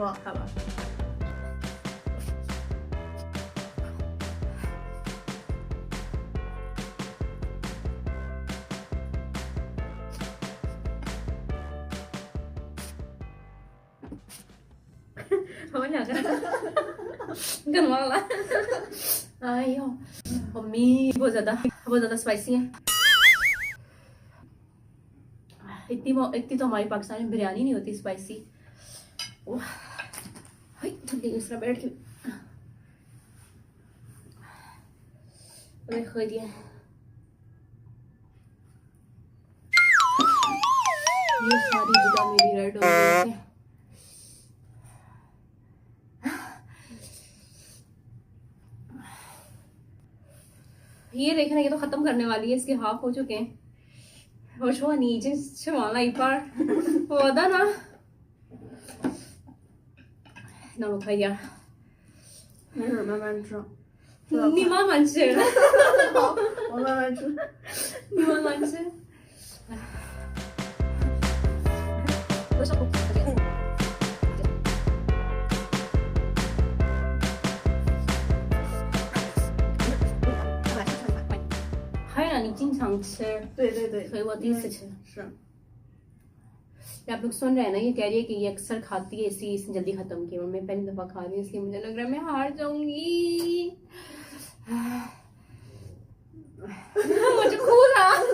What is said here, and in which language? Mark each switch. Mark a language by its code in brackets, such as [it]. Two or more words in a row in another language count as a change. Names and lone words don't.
[zh] 好吧。我想看，干什么了？ [ur] 哎呦， ممی بہت زیادہ سپائسی ہے. اتنی تو ہماری پاکستانی بریانی نہیں ہوتی سپائسی. دوسرا بیٹھ کے کھو دیا. یہ ساری جگہ میری ریڈ ہو گئی ہے. یہ دیکھنا، یہ تو ختم کرنے والی ہے، اس کے ہاف ہو چکے ہیں. [zh] 我说你已经吃完了一半，我的呢？那我快点，没事，慢慢吃。你慢慢吃，好，我慢慢吃。你慢慢吃。为什么？你经常吃，对对对，所以我第一次吃。是。 [ur] آپ لوگ سن رہے ہیں نا، یہ کہہ رہی ہے کہ یہ اکثر کھاتی ہے اس لیے اس نے جلدی ختم کیا. میں پہلی دفعہ کھا رہی ہوں اس لیے مجھے لگ رہا ہے میں ہار جاؤں گی. مجھے خون آ.